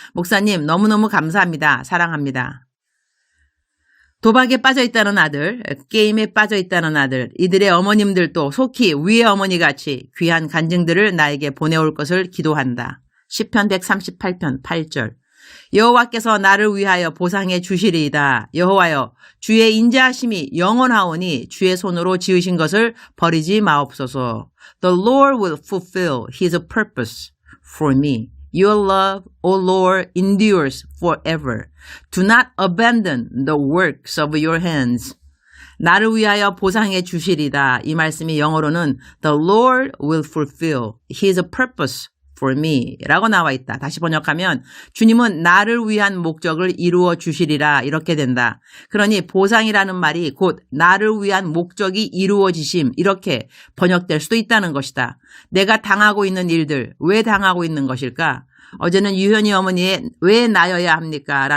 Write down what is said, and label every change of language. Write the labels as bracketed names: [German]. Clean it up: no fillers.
[Korean] 목사님 너무너무 감사합니다. 사랑합니다. 도박에 빠져있다는 아들, 게임에 빠져있다는 아들, 이들의 어머님들도 속히 위의 어머니같이 귀한 간증들을 나에게 보내올 것을 기도한다. 시편 138편 8절. 여호와께서 나를 위하여 보상해 주시리이다. 여호와여 주의 인자하심이 영원하오니 주의 손으로 지으신 것을 버리지 마옵소서. [English] The Lord will fulfill his purpose for me. Your love, O Lord, endures forever. Do not abandon the works of your hands. [Korean] 나를 위하여 보상해 주시리다. 이 말씀이 영어로는 [English] The Lord will fulfill his purpose for me [Korean] 라고 나와 있다. 다시 번역하면 주님은 나를 위한 목적을 이루어 주시리라 이렇게 된다. 그러니 보상이라는 말이 곧 나를 위한 목적이 이루어지심 이렇게 번역될 수도 있다는 것이다. 내가 당하고 있는 일들 왜 당하고 있는 것일까? 어제는 유현이 어머니의 왜 나여야 합니까?